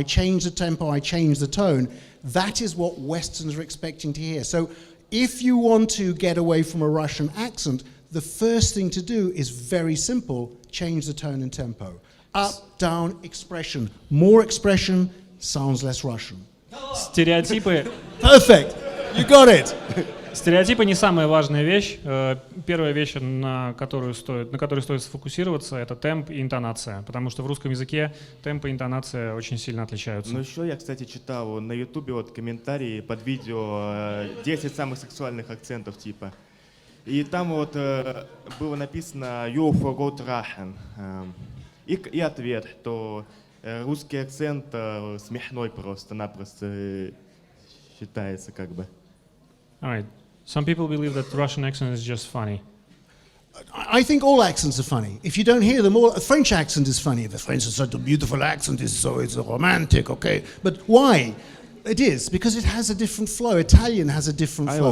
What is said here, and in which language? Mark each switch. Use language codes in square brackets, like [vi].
[en] I change the tempo, I change the tone. That is what Westerns are expecting to hear. So if you want to get away from a Russian accent, the first thing to do is very simple. Change the tone and tempo. Up, down, expression. More expression sounds less Russian. [ru] Стереотипы. [en] Perfect. You got it. [ru] Стереотипы не самая важная вещь. Первая вещь, на которой стоит сфокусироваться, это темп и интонация, потому что в русском языке темп и интонация очень сильно отличаются. Но еще я, кстати, читал на Ютубе вот комментарии под видео 10 самых сексуальных акцентов типа. И там вот было написано [en] «You forgot Russian». [ru] И ответ, то русский акцент смешной просто-напросто считается как бы. [en] All right. Some people believe that the Russian accent is just funny. I think all accents are funny. If you don't hear them all, a French accent is funny. The French is such a beautiful accent, it's romantic, okay? But why? It is, because it has a different flow. Italian has a different flow.